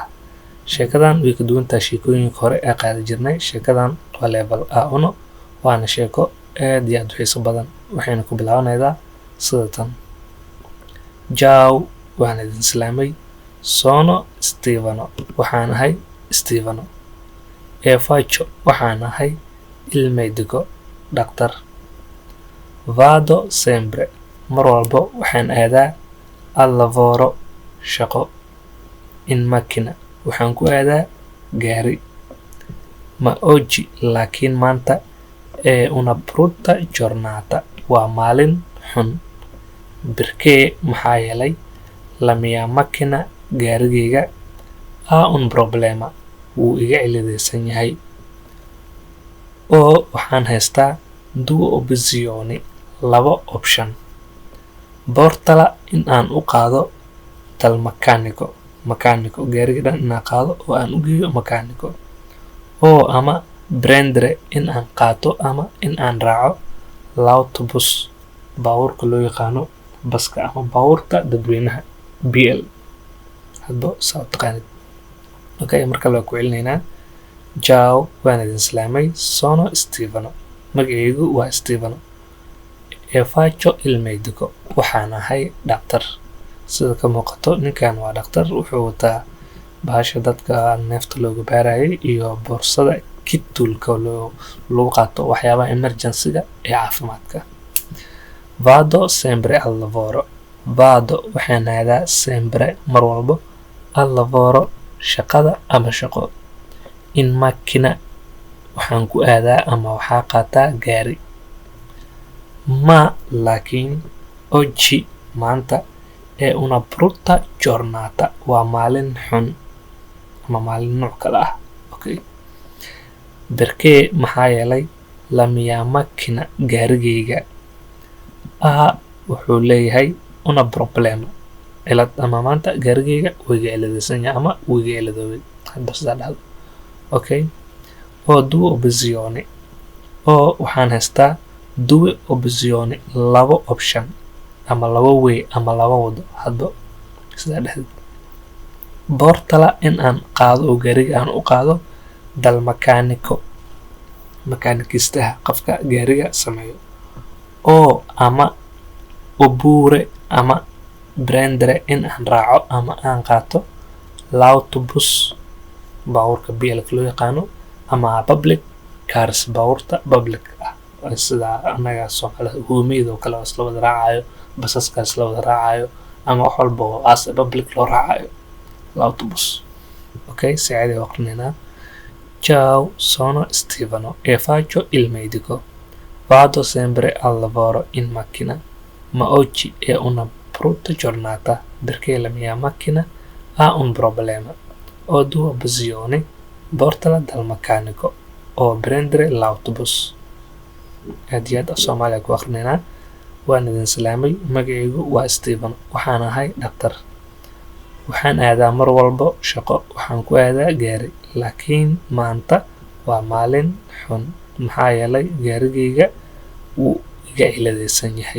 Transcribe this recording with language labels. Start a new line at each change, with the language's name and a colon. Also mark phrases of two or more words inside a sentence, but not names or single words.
Somali: Sheekadan way ka duwan tahay sheekooyinka hore ee qaadi jirnay. Sheekadan waa level A1 waana sheeko aad iyo aad u xiiso badan. Waxayna ku bilaabanaysaa sida tan: Ciao, waan idin salaamay.
Italian: Sono Stefano,
Somali: waxaan ahay Stefano.
Italian: E faccio,
Somali: waxaan ahay
Italian: il medico,
Somali: dhaqtar. Vado sempre, mar walbo waxaan aadaa
Italian: al lavoro,
Somali: shaqo.
Italian: In macchina,
Somali: waxaan ku aadaa gaari.
Italian: Ma oggi,
Somali: laakiin maanta,
Italian: è una brutta giornata,
Somali: waa maalin xun.
Italian: Perché
Somali: maxaa yeelay
Italian: la mia macchina, gaarigayga, ha un problema,
Somali: wuu iga ciladaysan yahay. Oo waxaan haystaa
Italian: due opzioni,
Somali: 2 option. Portala in aan u qaado dal makaaniko gaariga dhan inaan qaado oo aan u geeyo makaaniko. Oo ama prendere in aan qaato ama in aan raaco l'autobus, baabuurka loo yaqaano baska ama baabuurta dadweynaha BL. hadba saa u taqaanid. Okay, marka la ku celinaynaa Ciao, waan idin salaamay.
Italian: Sono Stefano,
Somali: magacaygu waa Stefano.
Italian: E faccio il medico,
Somali: waxaan ahay dhaqtar. Sida ka muuqato ninkan waa dhaqtar, wuxuu wataa bahasha dadka neefta looga baarayay iyo boorsada kitulka lagu qaato waxyaabaha emergency-ga ee caafimaadka.
Italian: Vado sempre al lavoro, vado
Somali: waxaan aadaa
Italian: sempre
Somali: mar walbo
Italian: al lavoro,
Somali: shaqada ama shaqo.
Italian: In macchina,
Somali: waxaan ku aadaa ama waxaa qaataa gaari.
Italian: Ma laakiin oggi, maanta, è una brutta giornata,
Somali: waa maalin xun ama maalin nooc kale ah.
Italian: Okay, perché
Somali: maxaa yeelay
Italian: la mia macchina,
Somali: gaarigayga, wuxuu leeyahay
Italian: una problema,
Somali: cilad ama maanta gaarigayga wuu iga ciladaysan yahay ama wuu iga ciladoobay, hadba sidaa dhahdo.
Italian: Okay, oo due opzioni,
Somali: oo waxaan haystaa
Italian: due opzioni,
Somali: 2 option ama 2 way ama 2 wado, hadba sidaa dhahdo. Portala in aan qaado oo gaariga aan u qaado dal makaanikistaha, qofka gaariga sameeyo. Oo ama oppure ama prendere in aan raaco ama aan qaato l'autobus, baabuurka BL loo yaqaano, ama
English: public cars,
Somali: baabuurta public ah sida anaga Soomaalida hoomeyda oo kale oo isla wada raacayo, basaska isla wada raacayo, ama wax walba oo
English: as public
Somali: loo raacayo, l'autobus. Okay, si caadi ah waqtinaynaa.
Italian: Ciao, sono Stefano, e faccio il medico. Vado sempre al lavoro in macchina. Ma oggi è una brutta giornata, perché la mia macchina ha un problema. Ho 2 opzioni, portala dal meccanico o prendere l'autobus.
Somali: Aad iyo aad Soomaaliya ku aqrinaynaa. Waan idin salaamay. Magacaygu waa Stefano, waxaan ahay dhaqtar. Waxaan aadaa mar walbo shaqo, waxaan ku aadaa gaari. Laakiin maanta waa maalin xun, maxaa yeelay gaarigayga wuu iga ciladaysan yahay.